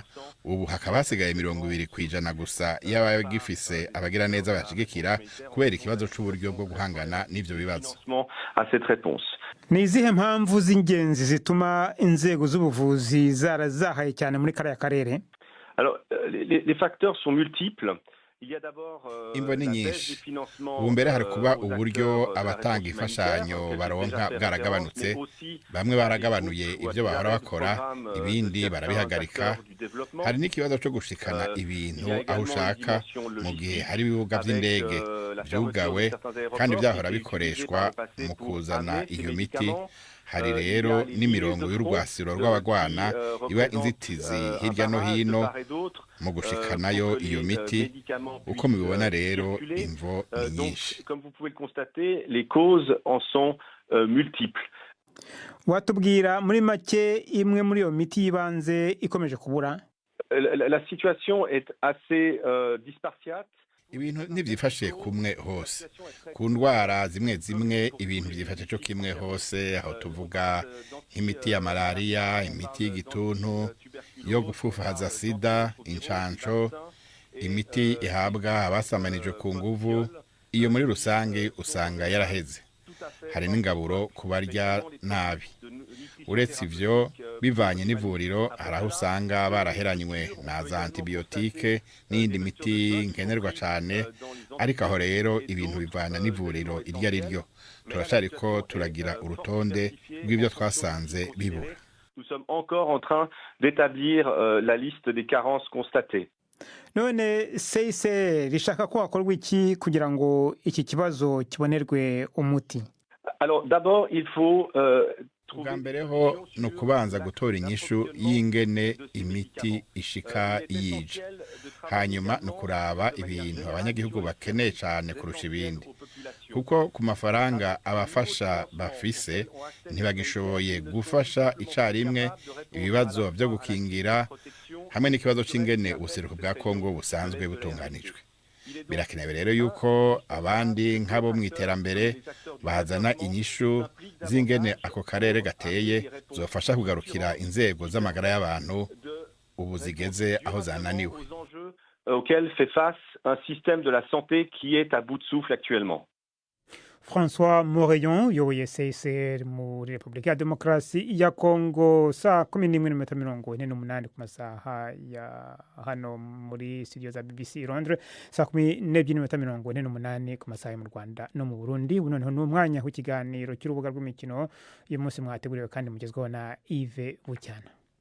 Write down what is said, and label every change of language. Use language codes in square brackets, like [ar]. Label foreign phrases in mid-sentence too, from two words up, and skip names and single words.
[rn] Ubu hakaba hasigaye 20% gusa y'abagifise abagira neza bayashigikira kubera ikibazo c'uburyo bwo guhangana n'ivyo bibazo. Ni izihe mpamvu z'ingenzi zituma inzego z'ubuvuzi zarazahaye cyane muri kariya karere? [fr] Alors les facteurs sont multiples. [rn] Imvo ni nyinshi. Ubu mbere hari kuba uburyo abatanga imfashanyo baronka bwaragabanutse. Bamwe baragabanuye ibyo bahora bakora, ibindi barabihagarika. Hari n'ikibazo cyo gushikana ibintu aho ushaka mu gihe hari ibibuga by'indege byugawe kandi byahora bikoreshwa mu kuzana iyo miti. Hari rero n'imirongo y'urwasiro rw'abagwana iba inzitizi hirya no hino mu gushikanayo iyo miti. Uko mubibona rero imvo ni nyinshi. [fr] Comme vous pouvez le constater, les causes en sont multiples. [rn] Watubwira muri make imwe muri iyo miti y'ibanze ikomeje kubura? [fr] La situation est assez disparate. [rn] Ibintu ntibyifashe kumwe hose. Ku ndwara zimwe zimwe ibintu byifashe cyo kimwe hose, aho tuvuga imiti ya malaria, imiti y'igituntu, yo gufufahaza sida, incanco, imiti ihabwa abasamanijwe ku nguvu. Iyo muri rusange usanga yaraheze. Hari n'ingaburo kubarya nabi. Uretse ivyo bivanye n'ivuriro, hari aho usanga baraheranywe na za antibiotike n'indi miti nkenerwa cane, ariko aho rero ibintu bivana n'ivuriro iryo ari ryo. Turashariko turagira urutonde rw'ibyo twasanze bibura. [fr] Nous sommes encore en train d'établir la liste des carences constatées. [rn] None CICR rishaka ko hakorwa iki kugira ngo iki kibazo kibonerwe umuti? [fr] Alors d'abord il faut [rn] Ubwa mbere ho ni ukubanza gutora inyishu y'ingene imiti ishika yije. Hanyuma ni ukuraba ibintu abanyagihugu bakeneye cyane kurusha ibindi, kuko ku mafaranga abafasha bafise ntibagishoboye gufasha icarimwe ibibazo byo gukingira hamwe n'ikibazo c'ingene ubuseruko bwa Kongo busanzwe butunganijwe. Birakenewe rero yuko abandi nk'abo mu iterambere bazana inyishu z'ingene ako karere gateye zofasha kugarukira inzego z'amagara y'abantu ubu zigeze aho zananiwe. [fr] Auquel fait face un système de la santé qui est à bout de souffle actuellement. [rn] François Moreyon yoboye CICR muri Repubulika ya Demokarasi ya Kongo. Saa 11:48 ku masaha ya hano muri studio za BBC Londres, saa 12:48 ku masaha mu Rwanda no mu Burundi. Noneho n'umwanya w'ikiganiro cy'urubuga rw'imikino uyu munsi mwateguriwe kandi mugezweho na Yves Bucyana.